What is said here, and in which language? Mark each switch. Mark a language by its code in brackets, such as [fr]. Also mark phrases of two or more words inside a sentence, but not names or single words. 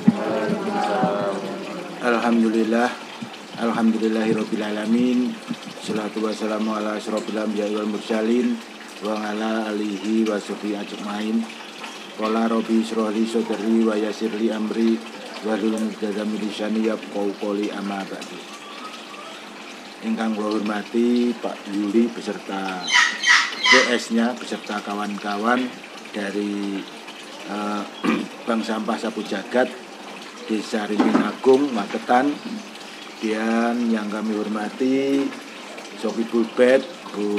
[ar] الحمد لله، الحمد لله رب العالمين. الصلاة والسلام على أشرف الأنبياء والمرسلين وعلى آله وصحبه أجمعين. قال رب اشرح لي صدري ويسر لي أمري واحلل عقدة من لساني يفقهوا قولي، أما بعد. [jv] Ingkang kula hormati [id] Pak Yuli beserta PS-nya beserta kawan-kawan dari Bank Sampah Sapu Jagat Desa Ringin Agung, Magetan, dan yang kami hormati Sogi Bulbet, Bu